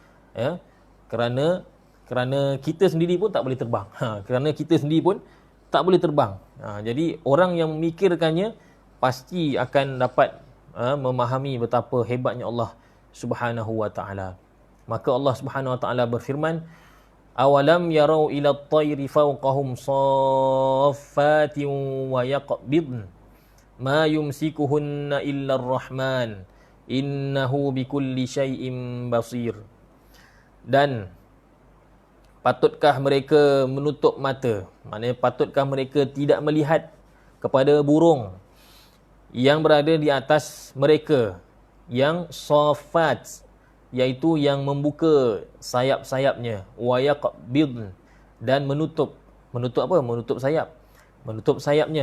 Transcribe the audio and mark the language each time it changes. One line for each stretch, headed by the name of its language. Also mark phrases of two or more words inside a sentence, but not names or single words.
Malay: Kerana kita sendiri pun tak boleh terbang. Jadi orang yang memikirkannya pasti akan dapat memahami betapa hebatnya Allah
Arabic: سبحانه وتعالى.
Malay: Maka Allah
Arabic: سبحانه وتعالى
Malay: berfirman,
Arabic: أولم يروا إلى الطير فوقهم صافات ويقبضن ما يمسكهن إلا الرحمن إنه بكل شيء بصير.
Malay: Dan patutkah mereka menutup mata, maknanya patutkah mereka tidak melihat kepada burung yang berada di atas mereka, yang saffat, iaitu yang membuka sayap-sayapnya,
Arabic: ويقبض,
Malay: dan menutup sayapnya.